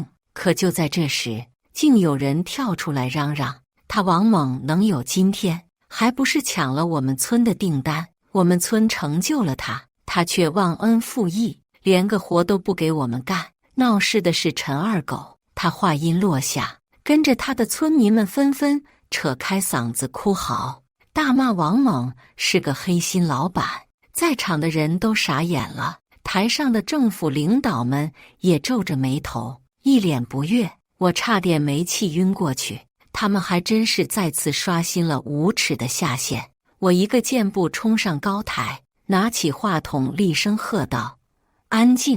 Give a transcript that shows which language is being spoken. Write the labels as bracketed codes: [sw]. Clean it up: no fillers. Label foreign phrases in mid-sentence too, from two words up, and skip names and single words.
[zh] 可就在這時，竟有人跳出來嚷嚷，他王猛能有今天，還不是搶了我們村的訂單，我們村成就了他，他卻忘恩負義，連個活都不給我們幹。鬧事的是陳二狗。他話音落下，跟着他的村民們紛紛扯開嗓子哭嚎，大罵王猛是個黑心老闆。在場的人都傻眼了，台上的政府領導們也皺着眉頭，一臉不悅。我差點沒氣暈過去，他們還真是再次刷新了無恥的下限。我一個箭步衝上高台，拿起話筒厲聲喝道：“安靜！”